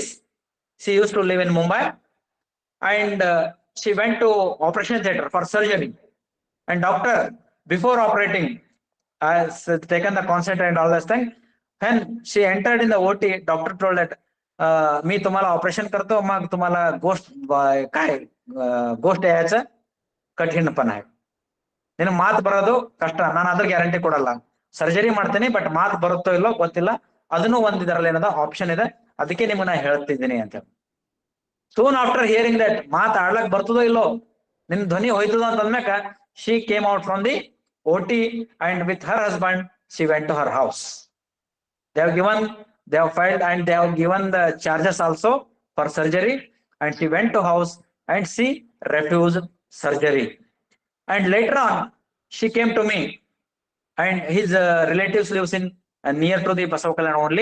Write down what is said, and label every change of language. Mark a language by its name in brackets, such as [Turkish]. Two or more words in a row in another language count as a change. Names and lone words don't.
[English] She used to live in Mumbai, and she went to operation theater for surgery. And doctor, before operating, has taken the consent and all this thing. When she entered in the OT, doctor told that [Marathi] मी तुम्हाला ऑपरेशन करतो, मग तुम्हाला गोष्ट यायचं कठीणपण आहे, [Kannada] ನೀನು ಮಾತು ಬರೋದು ಕಷ್ಟ, ನಾನು ಅದ್ರ ಗ್ಯಾರಂಟಿ ಕೊಡಲ್ಲ, ಸರ್ಜರಿ ಮಾಡ್ತೀನಿ ಬಟ್ ಮಾತು ಬರುತ್ತೋ ಇಲ್ಲೋ ಗೊತ್ತಿಲ್ಲ, ಅದನ್ನು ಒಂದ್ ಇದರಲ್ಲಿ ಏನದ ಆಪ್ಷನ್ ಇದೆ, ಅದಕ್ಕೆ ನಿಮ್ಮನ್ನ ಹೇಳ್ತಿದ್ದೀನಿ ಅಂತ. [English] soon after hearing that [Kannada] ಮಾತು ಆಡ್ಲಕ್ ಬರ್ತದೋ ಇಲ್ಲೋ, ನಿನ್ ಧ್ವನಿ ಹೋಯ್ತದ ಅಂತಂದ್ಮ್ಯಾಕ [English] she came out from the OT, and with her husband she went to her house. They have filed and they have given the charges also for surgery, and she went to house and she refused surgery. And later on she came to me, and his relatives lives in near to the Basavakalyan only.